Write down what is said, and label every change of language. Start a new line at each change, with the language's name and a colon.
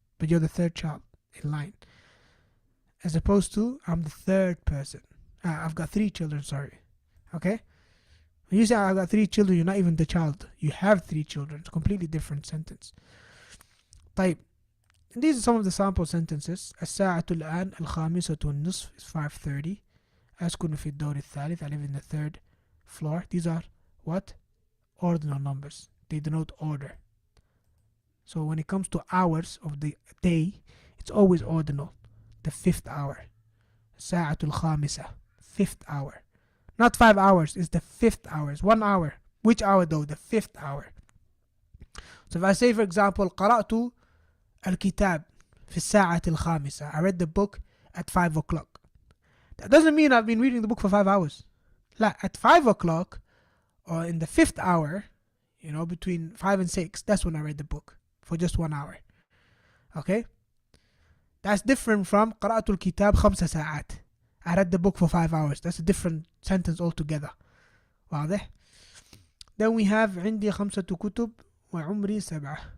English: But you're the 3rd child in line. As opposed to I'm the 3rd person. I've got 3 children, sorry. Okay? When you say I've got 3 children, you're not even the child. You have 3 children. It's a completely different sentence.
Arabic: طيب.
English: And these are some of the sample sentences.
Arabic: الساعة الآن 5:30
English: is 5:30.
Arabic: أسكن في الدور الثالث.
English: I live in the 3rd floor. These are what? Ordinal numbers. They denote order. So when it comes to hours of the day, it's always ordinal. The 5th hour.
Arabic: الساعة الخامسة.
English: 5th hour. Not 5 hours, it's the 5th hour. It's 1 hour. Which hour though? The 5th hour. So if I say, for example,
Arabic: قرأت الكتاب في الساعة الخامسة.
English: I read the book at 5 o'clock. That doesn't mean I've been reading the book for 5 hours. لا, at 5 o'clock or in the 5th hour, you know, between 5 and 6, that's when I read the book for just 1 hour. Okay? That's different from
Arabic: قرأت الكتاب 5 ساعات.
English: I read the book for 5 hours. That's a different sentence altogether.
Arabic: واضح؟
English: Then we have
Arabic: عندي 5 كتب وعمري 7.